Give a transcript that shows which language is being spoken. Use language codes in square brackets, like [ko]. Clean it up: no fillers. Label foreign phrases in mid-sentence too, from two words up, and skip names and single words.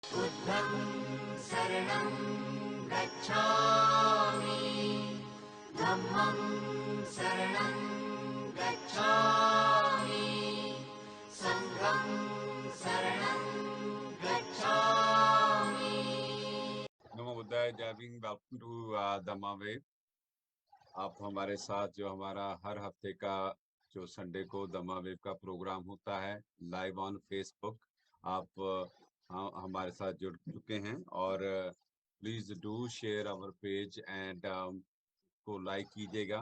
[sa] बुद्धं शरणं गच्छामि धम्मं शरणं गच्छामि संघं शरणं गच्छामि। नमो बुद्धाय। [hi] जय भीम। [en] welcome to [hi] धम्मा वेव। आप हमारे साथ जो हमारा हर हफ्ते का जो संडे को धम्मा वेव का प्रोग्राम होता है [en] live on Facebook, [hi] आप हमारे साथ जुड़ चुके हैं और [en] please do share our page and [hi] को लाइक कीजिएगा।